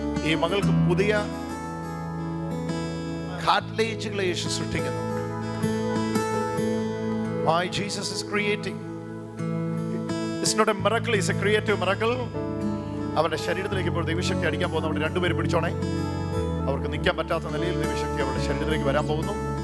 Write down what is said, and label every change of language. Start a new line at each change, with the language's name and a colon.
Malayalam: ഈ മകൾക്ക് പുതിയ കാർട്ടിലേജുകളെ യേശു സൃഷ്ടിക്കുന്നു.
English: Why Jesus is creating? It's not a miracle, it's a creative miracle.
Malayalam: അവരുടെ ശരീരത്തിലേക്ക് ഇപ്പോൾ ദൈവശക്തി അടിക്കാൻ പോകുന്നു. അവിടെ രണ്ടുപേരും പിടിച്ചോണേ. അവർക്ക് നിൽക്കാൻ പറ്റാത്ത നിലയിൽ ദൈവശക്തി അവരുടെ ശരീരത്തിലേക്ക് വരാൻ പോകുന്നു.